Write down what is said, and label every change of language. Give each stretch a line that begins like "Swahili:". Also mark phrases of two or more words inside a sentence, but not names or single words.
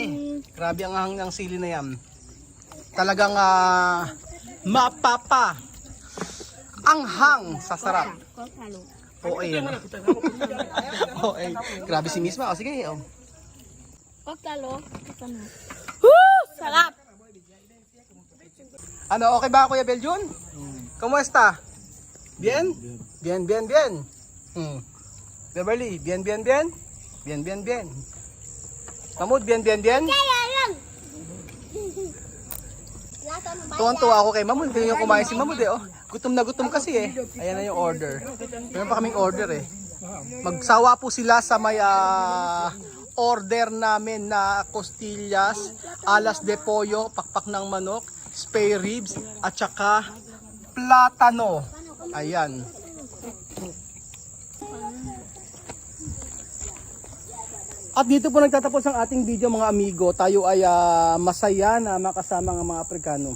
Filipino: Grabe ang hang ng sili na yan. Talagang mapapa ang hang sa sarap. Oo, eh. Grabe si Misma. O, sige, oh. Sarap! Ano, okay ba Kuya Beljun? Kumusta?
Spanish: Bien? Bien, bien, bien. Beverly, bien, bien, bien? Bien, bien, bien. Mahmoud, bien, bien, bien?
Filipino: Kaya lang! Tuwan-tuwa ako kay Mahmoud. Hindi nyo kumain si Mahmoud eh. Oh. Gutom na gutom kasi eh. Ayan na yung order. Meron pa kaming order eh. Magsawa po sila sa may order namin na
Spanish: costillas, alas de pollo,
Filipino: pakpak ng manok,
English: spare ribs,
Filipino: at saka platano. Ayan. At dito po nagtatapos ang ating video mga amigo. Tayo ay masaya na makasama ng mga Aprikano.